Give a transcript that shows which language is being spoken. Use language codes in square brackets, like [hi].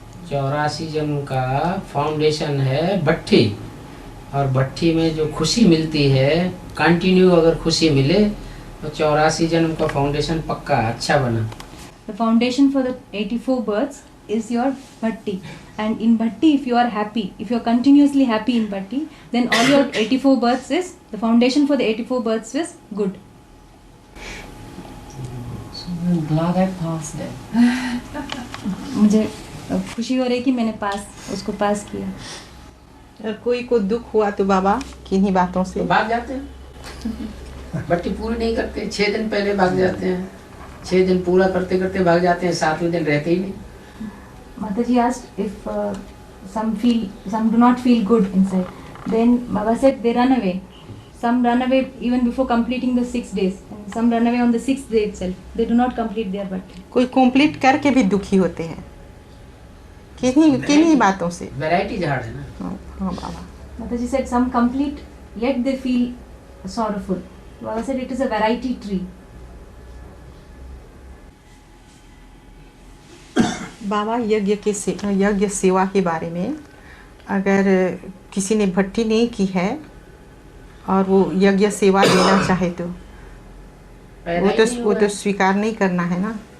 [hi] 84 जन्म का फाउंडेशन है भट्ठी, और भट्ठी में जो खुशी मिलती है, कंटिन्यू अगर खुशी मिले तो 84 जन्म का फाउंडेशन पक्का अच्छा बना. [en] The foundation for the 84 births is your bhatti, and in bhatti if you are happy, if you are continuously happy in bhatti, then all your 84 births is, the foundation for the 84 births is good. So I'm glad I passed them. [hi] मुझे खुशी हो रही कि मैंने उसको पास किया. और कोई को दुख हुआ तो बाबा किन्हीं बातों से तो भाग जाते हैं. भट्टी पूरी नहीं करते, 6 दिन पहले भाग जाते हैं. 6 दिन पूरा करते करते भाग जाते हैं, 7वें दिन रहते ही नहीं. [en] Mataji asked if some do not feel good inside. Then Baba said they run away. Some run away even before completing the 6 days, and some run away on the 6th day itself. They do not complete their bhatti. [hi] कोई complete करके भी दुखी होते हैं, किन्हीं बातों से. Variety झाड़ है ना. हाँ बाबा. [en] Mataji said some complete yet they feel sorrowful. Baba said it is a variety tree. [hi] बाबा यज्ञ सेवा के बारे में, अगर किसी ने भट्टी नहीं की है और वो यज्ञ सेवा देना चाहे तो वो तो स्वीकार नहीं करना है ना.